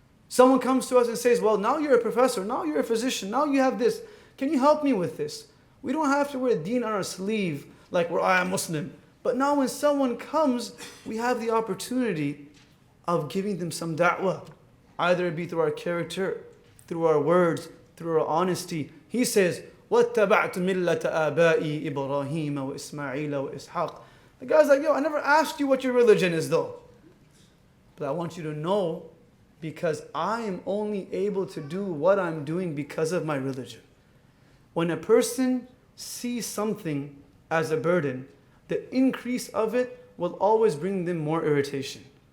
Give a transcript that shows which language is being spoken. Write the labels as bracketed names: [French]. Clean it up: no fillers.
[English] Someone comes to us and says, well, now you're a professor, now you're a physician, now you have this. Can you help me with this? We don't have to wear Deen on our sleeve like I am Muslim. But now when someone comes, we have the opportunity of giving them some da'wah. Either it be through our character, through our words, through our honesty. [Arabic] He says, وَاتَّبَعْتُ مِلَّةَ آبَائِي إِبْرَاهِيمَ وَإِسْمَاعِيلَ وَإِسْحَاقَ. [English] The guy's like, I never asked you what your religion is though. But I want you to know because I am only able to do what I'm doing because of my religion. When a person sees something as a burden, the increase of it will always bring them more irritation.